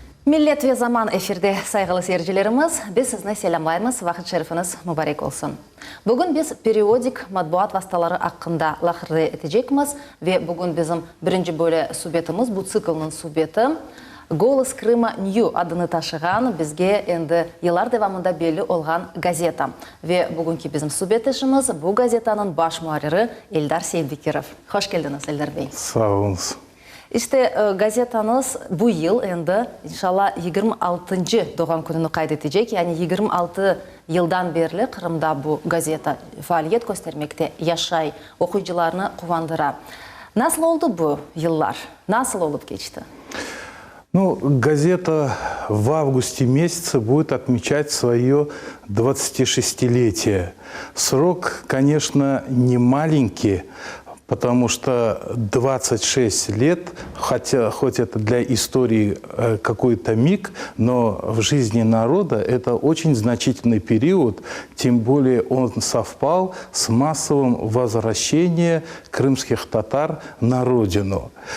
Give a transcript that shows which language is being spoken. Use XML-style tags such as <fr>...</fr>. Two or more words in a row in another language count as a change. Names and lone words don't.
<crh>Millet ve zaman efirde saygılı seyircilerimiz, biz sizni selamlaymiz, vaqt şerifiniz mübarek olsun. Bugün biz periodik matbuat vasıtaları hakkında lahırdı edecekmiz ve bugün bizim birinci böyle subjetimiz, bu siklinin subjeti Голос Крыма Нью adını taşıyan, bizge endi yıllar devamında belli olan gazeta. Ve bugünkü bizim subjetimiz bu gazetanın baş muharriri Eldar Sevdikirov. Hoş geldiniz Eldar Bey. Sağ olun. İşte gazetanız bu yıl endi inşallah 26. doğum gününü kaydedecek. Yani 26 yıldan beri Kırım'da bu gazeta faaliyet göstermekte, yaşay okuyucularını kuvandırır. Nasıl oldu bu yıllar? Nasıl olup geçti?</crh> <ru>Ну, газета в августе месяце будет отмечать свое 26-летие. Срок, конечно, не маленький, потому что 26 лет, хоть это для истории какой-то миг, но в жизни народа это очень значительный период, тем более он совпал с массовым возвращением крымских татар на родину.</ru>